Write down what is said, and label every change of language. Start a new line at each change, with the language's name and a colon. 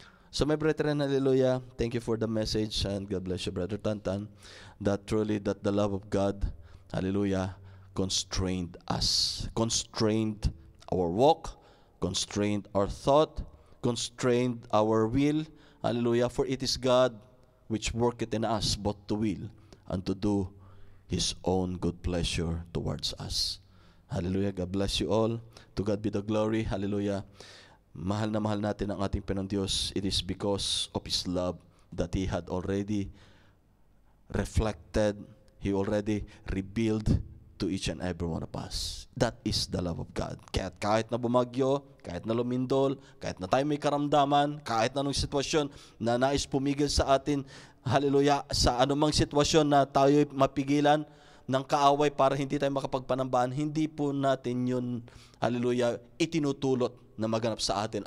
English: So my brethren, hallelujah, thank you for the message, and God bless you, Brother Tantan, that truly that the love of God, hallelujah, constrained us, constrained our walk, constrained our thought, constrained our will, hallelujah, for it is God which worketh in us both to will and to do His own good pleasure towards us. Hallelujah, God bless you all. To God be the glory, hallelujah.
Filipino: Mahal na mahal natin ang ating Panginoong Diyos.
English: It is because of His love that He had already reflected, He already revealed to each and every one of us. That is the love of God.
Filipino: Kahit na bumagyo, kahit na lumindol, kahit na tayo may karamdaman, kahit na anong sitwasyon na nais pumigil sa atin, hallelujah, sa anumang sitwasyon na tayo mapigilan ng kaaway para hindi tayo makapagpanambaan, hindi po natin yun, hallelujah, itinutulot na maganap sa atin.